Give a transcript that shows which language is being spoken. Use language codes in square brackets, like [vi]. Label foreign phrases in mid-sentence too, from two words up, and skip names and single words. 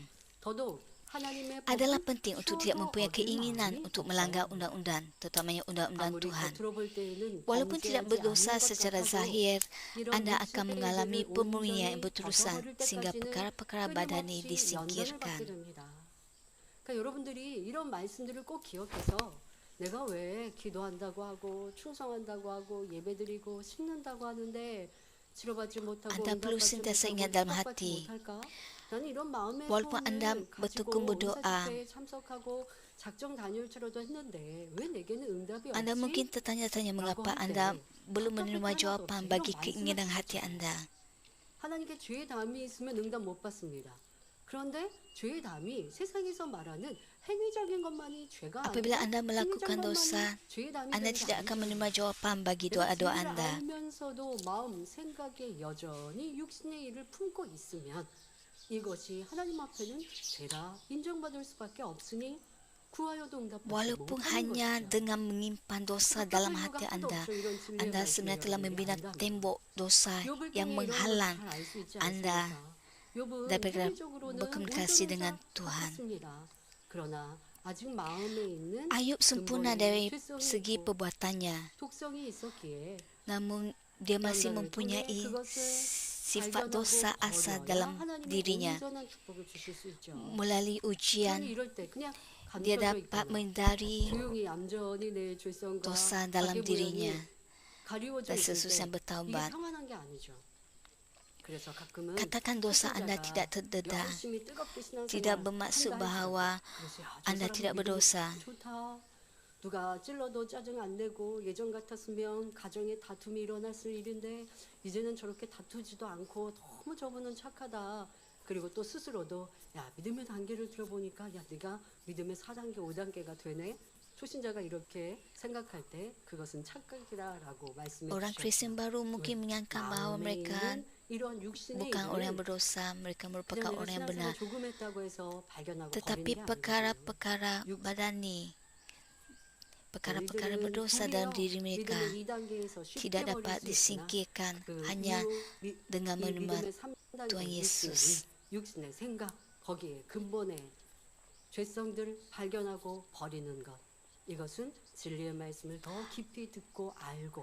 [ms] Adalah penting untuk tidak mempunyai keinginan untuk melanggar undang-undang, terutamanya undang-undang Tuhan. Walaupun tidak berdosa secara zahir, anda akan mengalami pemurnian yang berterusan sehingga perkara-perkara badani disingkirkan. [ko] 여러분들이 이런 말씀들을 꼭 기억해서 내가 왜 기도한다고 하고 충성한다고 하고 예배드리고 심는다고 하는데 치료받지 못하고 [ms] anda perlu sentiasa ingat dalam hati, walaupun anda bertekun berdoa, anda mungkin tertanya-tanya mengapa anda belum menerima jawapan bagi keinginan hati anda. [ko] 하나님께 죄의 담이 있으면 응답 못 받습니다. 그런데 죄의 담이 세상에서 말하는 행위적인 것만이 죄가 아니라 [ms] Apabila anda melakukan dosa, anda tidak akan menerima jawapan bagi doa-doa anda. [ko] 알면서도 마음 생각에 여전히 육신의 일을 품고 있으면 이것이 하나님 앞에는 죄라 인정받을 수밖에 없으니 구하여도 응답받지 [ms] Walaupun [ko] 못하는 [ms] hanya [ko] 것이죠. [ms] dengan menyimpan dosa dalam hati anda, anda sebenarnya telah membina tembok dosa yang menghalang anda daripada berkomunikasi dengan Tuhan. [ko] 그러나 아직 마음에 있는 [ms] Ayub sempurna [ko] 근본의 [ms] dari [ko] 죄성이 [ms] segi [ko] 있고 [ms] perbuatannya, [ko] 독성이 있었기에 [ms] namun dia masih [ko] 연단을 통해 [ms] mempunyai [ko] 그것을 [ms] sifat dosa [ko] 발견하고 [ms] asal [ko] 버려야 [ms] dalam [ko] 하나님의 [ms] dirinya. [ko] 온전한 축복을 주실 수 있죠. [ms] Melalui [ko] 그러니 [ms] ujian, [ko] 이럴 때 그냥 [ms] dia [ko] 감춰져 [ms] dapat [ko] 있거나 [ms] menghindari [ko] 조용히 얌전히 내 죄성과 [ms] dosa dalam [ko] 악의 [ms] dirinya [ko] 모양이 가리워져 [ms] dan [ko] 있을 [ms] sesuai [ko] 때 이게 [ms] bertaubat. [ko] 평안한 게 아니죠. 그래서 가끔은 [ms] Katakan dosa anda tidak terdedah, [ko] 열심히 뜨겁게 [ms] tidak [ko] 신앙생활 [ms] bermaksud [ko] 한다 [ms] bahawa [ko] 할지라도 그래서 야, 저 [ms] anda [ko] 사람 [ms] tidak [ko] 믿음이 [ms] berdosa. [ko] 좋다. 누가 찔러도 짜증 안 내고 예전 같았으면 가정에 다툼이 일어났을 일인데 이제는 저렇게 다투지도 않고 너무 저분은 착하다. 그리고 또 스스로도 야 믿음의 단계를 들어보니까 야 네가 믿음의 4단계 5단계가 되네. 초신자가 이렇게 생각할 때 그것은 착각이라고 말씀해 [ms] Orang Kristen [ko] 주셨죠. [ms] baru mungkin menyangka bahawa [ko] 마음에 [ms] mereka [ko] 있는 이런 육신의 [ms] bukan orang yang [ko] 일은 [ms] berdosa, mereka merupakan [ko] 그냥 내가 [ms] orang yang [ko] 신앙생활 [ms] benar. [ko] 조금 했다고 해서 발견하고 [ms] Tetapi [ko] 버리는 게 아니거든요. [ms] perkara-perkara badani, perkara-perkara [ko] 저희들은 [ms] berdosa dalam [ko] 도리어 [ms] diri mereka [ko] 믿음의 2단계에서 쉽게 [ms] tidak [ko] 버릴 [ms] dapat [ko] 수 있으나 [ms] disingkirkan [ko] 그 [ms] hanya [ko] 이후 [ms] dengan [ko] 이 [ms] menerima [ko] 믿음의 3단계 [ms] Tuhan Yesus. [ko] 육신의 생각 거기에 근본의 죄성들을 발견하고 버리는 것 이것은 진리의 말씀을 더 깊이 듣고 알고